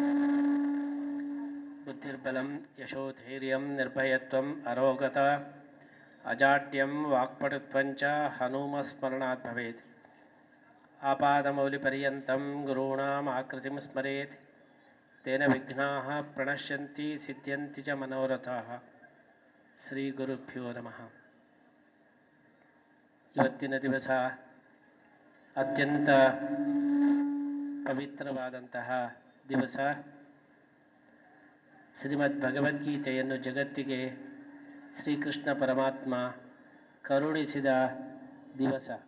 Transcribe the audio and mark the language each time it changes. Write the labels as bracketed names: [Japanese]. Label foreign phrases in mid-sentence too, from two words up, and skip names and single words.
[Sanskrit] बुद्धिर्बलं यशोधैर्यं निर्भयत्वम् अरोगता अजाड्यं वाक्पटुत्वञ्च हनुमस्मरणात् भवेत्। आपादमौलिपर्यन्तं गुरूणाम् आकृतिं स्मरेत् तेन विघ्नाः प्रणश्यन्ति सिद्ध्यन्ति च मनोरथाः। ಶ್ರೀ ಗುರುಭ್ಯೋ ನಮಃ. [Kannada] ಇವತ್ತಿನ ದಿವಸ ಅತ್ಯಂತ ಪವಿತ್ರವಾದಂತಹ ದಿವಸ. ಶ್ರೀಮದ್ ಭಗವದ್ಗೀತೆಯನ್ನು ಜಗತ್ತಿಗೆ ಶ್ರೀಕೃಷ್ಣ ಪರಮಾತ್ಮ ಕರುಣಿಸಿದ ದಿವಸ.